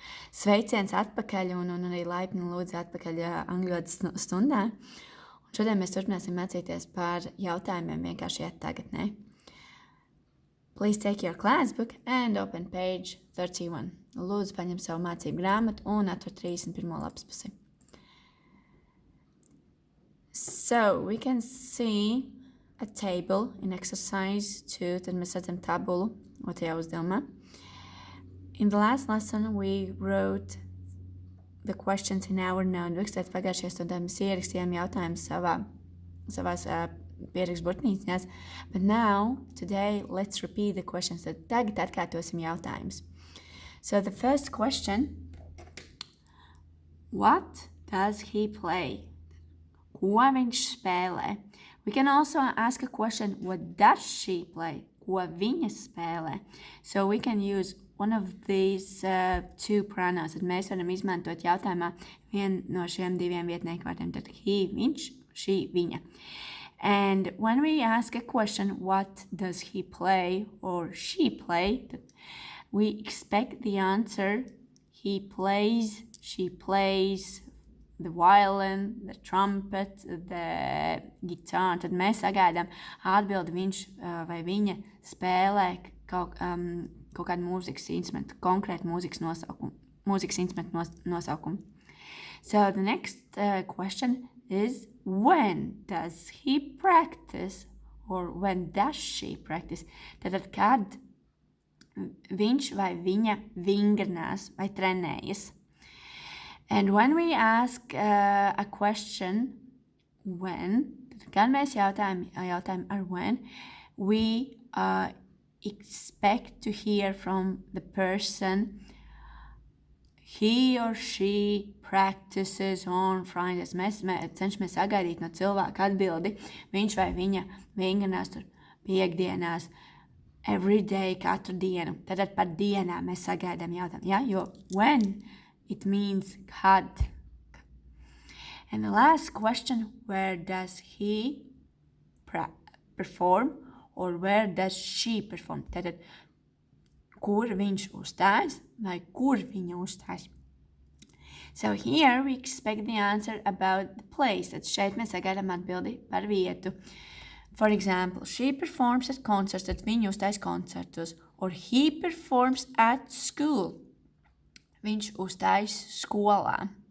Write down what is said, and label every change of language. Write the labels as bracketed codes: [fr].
[lv] Sveiciens atpakaļ un arī laipni lūdzu atpakaļ angļu valodas stundā. Un šodien mēs turpināsim mācīties par jautājumiem vienkārši tagadnē. [en] Please take your class book and open page 31. [lv] Lūdzu, paņem savu mācību grāmatu un atver 31. lapas pusi. [en] So, we can see a table in exercise 2. [lv] Tad mēs redzam tabulu otrajā uzdevumā. [en] In the last lesson, we wrote the questions in our notebooks. [lv] Tad pagājušajā stundā mēs ierakstījām jautājumus savās pierakstu burtnīcās. [en] But now, today, let's repeat the questions. [lv] Tad tagad atkārtosim jautājumus. [en] So the first question, what does he play? [lv] Ko viņš spēlē? [en] We can also ask a question, what does she play? [lv] Ko viņa spēlē? [en] So we can use one of these two pronouns. [lv] Tad mēs varam izmantot jautājumā vienu no šiem diviem vietnieku vārdiem. Tad he, viņš, she, viņa. [en] And when we ask a question, what does he play or she play? We expect the answer, he plays, she plays, the violin, the trumpet, the guitar. [lv] Tad mēs sagaidām atbildi viņš vai viņa spēlē kaut kādu mūzikas instrumentu, konkrētu mūzikas instrumentu nosaukumu. [en] So the next question is, when does he practice or when does she practice? [lv] Tātad, kad viņš vai viņa vingrinās vai trenējas. [en] And when we ask a question, when, [lv] kad mēs jautājam ar when, [en] we expect to hear from the person, he or she practices on Fridays. [lv] Mēs cenšamies sagaidīt no cilvēka atbildi, viņš vai viņa vingrinās tur piekdienās, [en] every day, [lv] katru dienu. Tātad par dienām mēs sagaidām jautājumu. Ja? Jo [en] when, it means [lv] kad. [en] And the last question, where does he perform or where does she perform? [lv] Tātad, kur viņš uzstājas vai kur viņa uzstājas? [en] So here we expect the answer about the place. [lv] Tad šeit mēs sagaidām atbildi par vietu. [en] For example, she performs at concerts, [lv] tad viņa uzstājas koncertos. [en] Or he performs at school. [lv] Viņš uzstājas skolā.